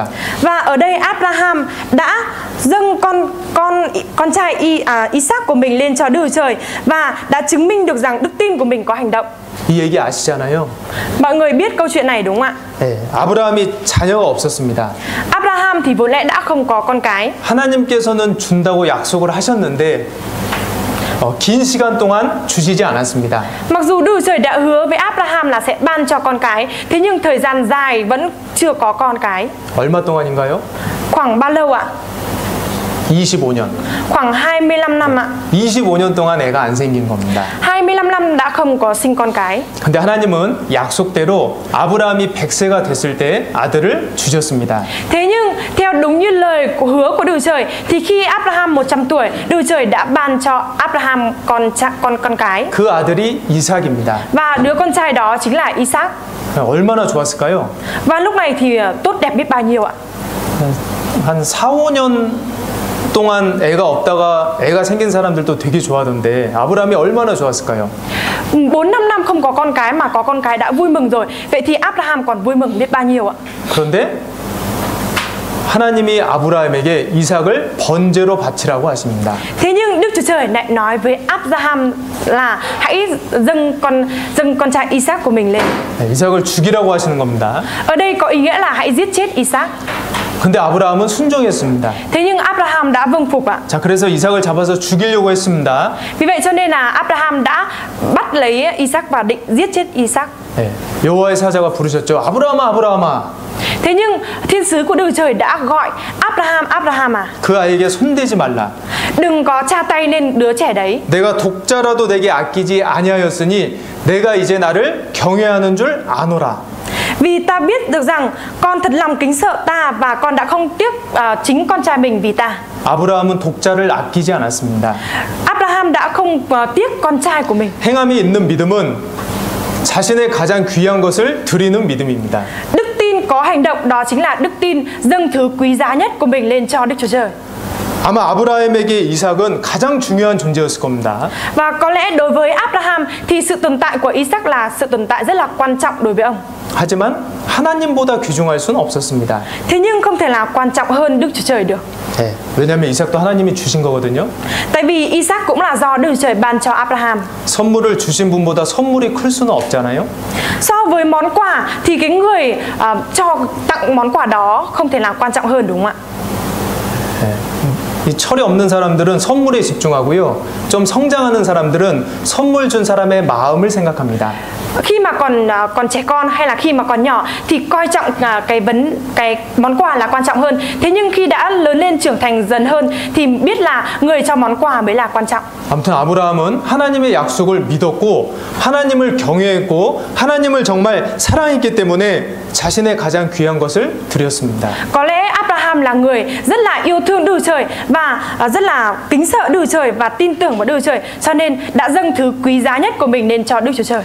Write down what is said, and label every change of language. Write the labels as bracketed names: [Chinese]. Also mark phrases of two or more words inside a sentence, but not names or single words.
[Vietnamese] Và ở đây Abraham đã dâng con trai Isaac của mình lên cho Đức Trời và đã chứng minh được rằng đức tin của mình có hành động. [Korean] 이 얘기 아시잖아요. [Vietnamese] Mọi người biết câu chuyện này đúng không ạ? [Korean] 네, 아브라함이 자녀가 없었습니다. [Vietnamese] Abraham thì vốn lẽ đã không có con cái. [Korean] 하나님께서는 준다고 약속을 하셨는데 긴 시간 동안 주시지 않았습니다. [Vietnamese] Mặc dù Đức Trời đã hứa với Abraham là sẽ ban cho con cái, thế nhưng thời gian dài vẫn chưa có con cái. [Korean] 얼마 동안인가요? [Vietnamese] Khoảng bao lâu ạ? [Korean] 25년. [Vietnamese] Khoảng 25 năm ạ. [Korean] 25년 동안 애가 안 생긴 겁니다. [Vietnamese] 25 năm đã không có sinh con cái. [Korean] 근데 하나님은 약속대로 아브라함이 100세가 됐을 때 아들을 주셨습니다. [Vietnamese] Thế nhưng theo đúng như lời hứa của Đức Trời thì khi Abraham 100 tuổi, Đức Trời đã ban cho Abraham con cái. [Korean] 그 아들이 이삭입니다. [Vietnamese] Và đứa con trai đó chính là Isaac. [Korean] 얼마나 좋았을까요? [Vietnamese] Và lúc này thì tốt đẹp biết bao nhiêu ạ? [Korean] 한 4, 5년 동안 애가 없다가 애가 생긴 사람들도 되게 좋아하던데 아브라함이 얼마나 좋았을까요? [Vietnamese] 4-5 năm không có con cái mà có con cái đã vui mừng rồi. Vậy thì Abraham còn vui mừng biết bao nhiêu ạ? [Korean] 그런데 하나님이 아브라함에게 이삭을 번제로 바치라고 하십니다. [Vietnamese] Thế nhưng Đức Chúa Trời lại nói với Abraham là hãy dâng con trai Isaac của mình lên. [Korean] 네, 이삭을 죽이라고 하시는 겁니다. [Vietnamese] Ở đây có ý nghĩa là hãy giết chết Isaac. [Korean] 근데 아브라함은 순종했습니다. [Vietnamese] Thế nhưng Abraham đã vâng phục ạ. [Korean] 자, 그래서 이삭을 잡아서 죽이려고 했습니다. [Vietnamese] Vì vậy cho nên là Abraham đã bắt lấy Isaac và định giết chết Isaac. [Korean] 네, 여호와의 사자가 부르셨죠. 아브라함아, 아브라함아. [Vietnamese] Thế nhưng thiên sứ của Đức Trời đã gọi Abraham, Abraham à, [Korean] 그 아이에게 손대지 말라. [Vietnamese] đừng có tra tay lên đứa trẻ đấy. [Korean] 내가 독자라도 내게 아끼지 아니하였으니 내가 이제 나를 경외하는 줄 아노라. [Vietnamese] Vì ta biết được rằng con thật lòng kính sợ ta và con đã không tiếc chính con trai mình vì ta. [Korean] 아브라함은 독자를 아끼지 않았습니다. [Vietnamese] Abraham đã không tiếc con trai của mình. [Korean] 행함이 있는 믿음은 자신의 가장 귀한 것을 드리는 믿음입니다. [Vietnamese] Đức tin có hành động, đó chính là đức tin dâng thứ quý giá nhất của mình lên cho Đức Chúa Trời. [Korean] 아마 아브라함에게 이삭은 가장 중요한 존재였을 겁니다. [Vietnamese] Và có lẽ đối với Abraham thì sự tồn tại của Isaac là sự tồn tại rất là quan trọng đối với ông. [Korean] 하지만 하나님보다 귀중할 수는 없었습니다. [Vietnamese] Thế nhưng không thể nào quan trọng hơn Đức Chúa Trời được. [Korean] 네, 왜냐하면 이삭도 하나님이 주신 거거든요. [Vietnamese] Tại vì Isaac cũng là do Đức Chúa Trời ban cho Abraham. [Korean] 선물을 주신 분보다 선물이 클 수는 없잖아요. [Vietnamese] So với món quà thì cái người cho tặng món quà đó không thể nào quan trọng hơn, đúng không ạ? [Korean] 네. 이 철이 없는 사람들은 선물에 집중하고요. 좀 성장하는 사람들은 선물 준 사람의 마음을 생각합니다. [Vietnamese] Khi mà còn trẻ con hay là khi mà còn nhỏ thì coi trọng cái món quà là quan trọng hơn. Thế nhưng khi đã lớn lên trưởng thành dần hơn thì biết là người cho món quà mới là quan trọng. [Korean] 아무튼 아브라함은 하나님의 약속을 믿었고 하나님을 경외했고 하나님을 정말 사랑했기 때문에 자신의 가장 귀한 것을 드렸습니다. [Vietnamese] Có lẽ Abraham là người rất là yêu thương Đức Chúa Trời và rất là kính sợ Đức Chúa Trời và tin tưởng vào Đức Chúa Trời, cho nên đã dâng thứ quý giá nhất của mình lên cho Đức Chúa Trời.